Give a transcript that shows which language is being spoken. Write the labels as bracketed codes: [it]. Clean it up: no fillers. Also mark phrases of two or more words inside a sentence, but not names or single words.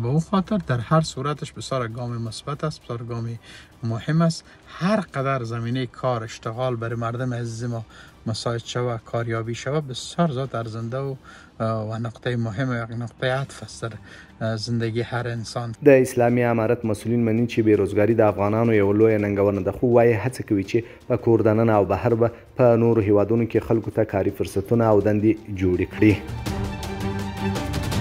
[fa] به اون خاطر در هر صورتش بسیار گام مثبت است، بسیار گام مهم است. هر قدر زمینه کار اشتغال برای مردم عزیز ما مساعد شود، کاریابی شود، بسیار زیاد ارزنده و نقطه مهم و یک نقطه عطف است در زندگی هر انسان. [ps] د اسلامي امارت مسؤلین مني چې بیروزګاری د افغانانو یو لویه ننګونه ده، خو وایي هڅه کوي چې په کور دننه او بهر به په نورو هیوادونو کې خلکو ته کاري فرصتونه او دندې جوړې کړي.